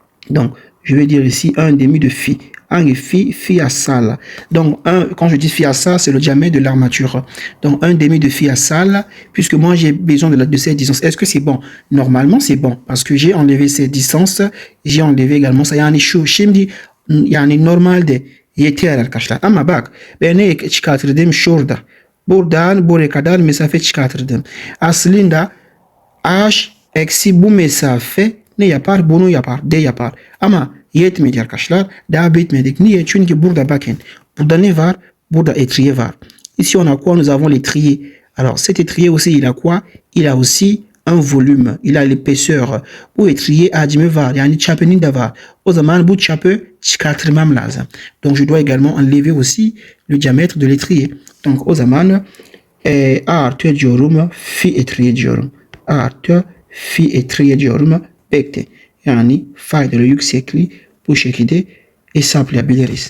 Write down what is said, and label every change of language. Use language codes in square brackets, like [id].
[fr] Donc, je vais dire ici 1 demi de phi. Un phi à ça. Donc, quand je dis phi à ça, c'est le diamètre de l'armature. Donc, 1 demi de phi à ça, puisque moi, j'ai besoin de cette distance. Est-ce que c'est bon? Normalement, c'est bon, parce que j'ai enlevé cette distance. J'ai enlevé également ça. [tr] Yani şu, şimdi, yani normalde yeter arkadaşlar. Ama bak, ben ne çıkartırdım şurada. Buradan buraya kadar mesafe çıkartırdım. Aslında h eksi bu mesafe ne yapar? Bunu yapar. D yapar. Ama yetmedi arkadaşlar. Daha bitmedik. Niye? Çünkü burada bakın. Burada ne var? Burada étrier var. [fr] Ici on a quoi? Nous avons l'étrier. Alors cet étrier aussi il a quoi? Il a aussi un volume. Il a l'épaisseur. [tr] Bu étrier hacmi var. Yani çapının da var. O zaman bu çapı çıkartmam lazım. [fr] Donc je dois également enlever aussi le diamètre de l'étrier. [tr] Donc o zaman artı diyorum. Phi étrier diyorum. Artı phi étrier diyorum. Bekle. Yani faydalı yüksekliği bu şekilde hesaplayabiliriz.